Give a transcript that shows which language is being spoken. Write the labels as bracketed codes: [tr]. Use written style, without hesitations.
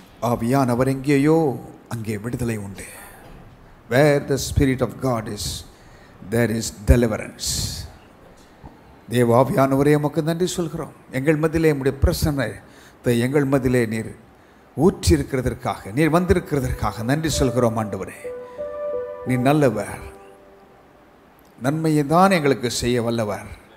[ta] ஆவியானவர் எங்கேயோ அங்கே விடுதலை உண்டு. [en] Where the Spirit of God is, there is deliverance. [ta] தேவ ஆவியானவரே உமக்கு நன்றி சொல்கிறோம். எங்கள் மத்தியிலே உம்முடைய பிரசன்னத்தை எங்கள் மத்தியிலே நீர் ஊற்றிருக்கிறதற்காக, நீர் வந்திருக்கிறதற்காக நன்றி சொல்கிறோம் ஆண்டவரே. நீர் நல்லவர், நன்மையை தான் எங்களுக்கு செய்ய வல்லவர்.